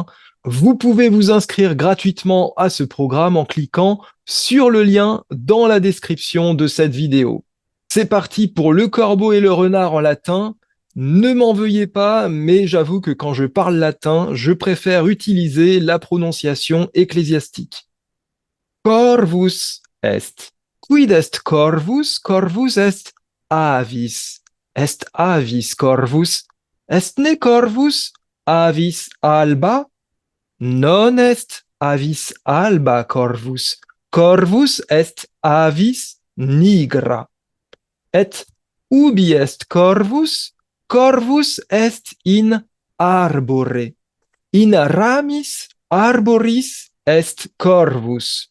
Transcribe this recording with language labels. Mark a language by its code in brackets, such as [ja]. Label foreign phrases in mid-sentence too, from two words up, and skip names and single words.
[fr] Vous pouvez vous inscrire gratuitement à ce programme en cliquant sur le lien dans la description de cette vidéo. C'est parti pour le corbeau et le renard en latin. Ne m'en veuillez pas, mais j'avoue que quand je parle latin, je préfère utiliser la prononciation ecclésiastique. [la] Corvus est. Quid est corvus? Corvus est avis. Est avis corvus? Est ne corvus avis alba? Non est avis alba corvus. Corvus est avis nigra. Et ubi est corvus? Corvus est in arbore. In ramis arboris est corvus.